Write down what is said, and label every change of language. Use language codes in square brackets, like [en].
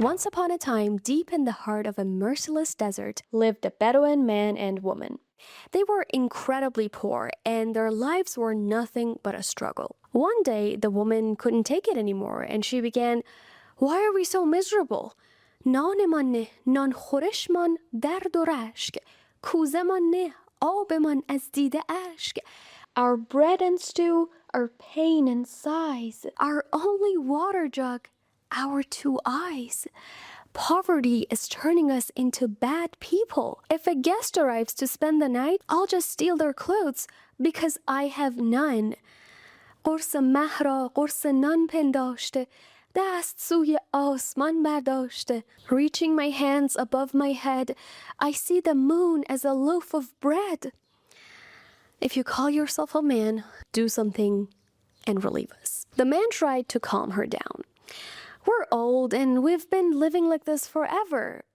[en] Once upon a time, deep in the heart of a merciless desert, lived a Bedouin man and woman. They were incredibly poor, and their lives were nothing but a struggle. One day, the woman couldn't take it anymore, and she began, why are we so miserable? [fa] نانمان نه، نان خورشمان درد و رشک. کوزمان نه، آبمان از دیده اشک. [en] Our bread and stew, our pain and sighs, our only water jug, our two eyes. Poverty is turning us into bad people. If a guest arrives to spend the night, I'll just steal their clothes because I have none. [fa] قرص مه را قرص نان پنداشته، دست سوی آسمان برداشته. [en] Reaching my hands above my head, I see the moon as a loaf of bread. If you call yourself a man, do something and relieve us. The man tried to calm her down. We're old and we've been living like this forever.